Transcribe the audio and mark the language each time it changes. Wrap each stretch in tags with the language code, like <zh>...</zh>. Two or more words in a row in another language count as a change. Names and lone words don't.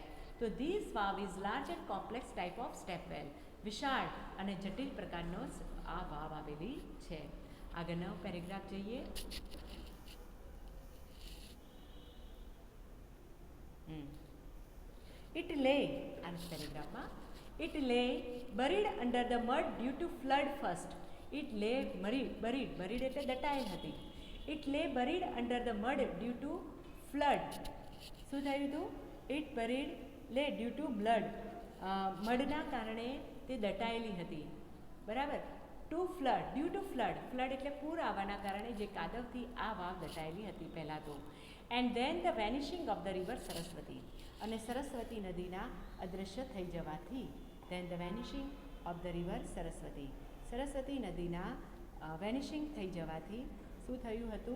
<en>તો this vav is large and complex type of stepwell.</en> <gu>વિશાળ અને જટિલ પ્રકારનો આ વાવ આવેલી છે. આગળનો પેરેગ્રાફ જોઈએ.</gu> <en>It lay,</en> <gu>આ પેરેગ્રાફમાં,</gu> <en>it lay buried under the mud due to flood first. It lay buried</en> <gu>એટલે દટાયેલ હતી.</gu> <en>It lay buried under the mud due to flood.</en> <gu>શું થયું હતું?</gu> <en>it buried lay due to blood,</en> <gu>મડના કારણે તે દટાયેલી હતી. બરાબર.</gu> <en>to flood, due to flood,</en> <gu>ફ્લડ એટલે પૂર આવવાના કારણે જે કાદવથી આ વાવ દટાયેલી હતી પહેલાં તો.</gu> <en>and then the vanishing of the river Saraswati,</en> <gu>અને સરસ્વતી નદીના અદૃશ્ય થઈ જવાથી,</gu> <en>then the vanishing of the river Saraswati,</en> <gu>સરસ્વતી નદીના વેનિશિંગ થઈ જવાથી શું થયું હતું?</gu>